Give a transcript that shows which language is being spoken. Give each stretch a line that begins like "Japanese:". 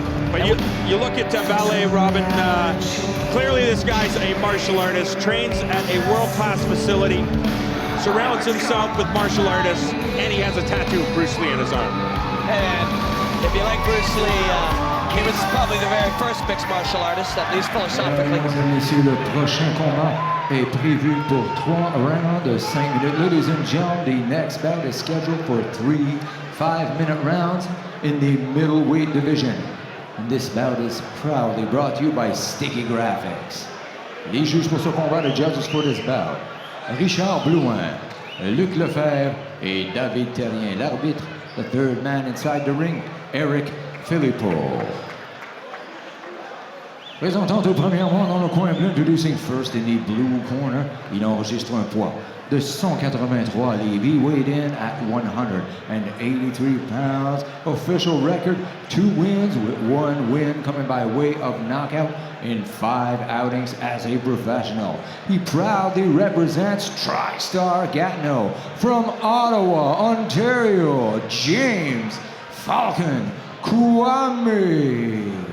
English: But you look at Vallee, Robin, clearly this guy's a martial artist, trains at a world-class facility, surrounds himself with martial artists, and he has a tattoo of Bruce Lee in his arm. And if you like Bruce Lee, he was probably the very first mixed martial artist, at least philosophically.
French: Mesdames et messieurs, le prochain combat est prévu pour 3 rounds de 5 minutes.
English: Ladies and gentlemen, the next bout is scheduled for 3 5-minute rounds in the middleweight division. And this bout is proudly brought to you by Sticky Graphics.
French: Les juges pour ce combat,
English: the judges for this bout,
French: Richard Blouin, Luc Lefebvre et David Terrien. L'arbitre,
English: the third man inside the ring, Eric Philippot.
French: Présentant au premièrement dans le coin bleu,
English: introducing first in the blue corner,
French: il enregistre un poids de 183 livres,
English: weighed in at 183 pounds. Official record, 2 wins with 1 win coming by way of knockout in 5 outings as a professional. He proudly represents TriStar Gatineau from Ottawa, Ontario, James Falcon Kouame.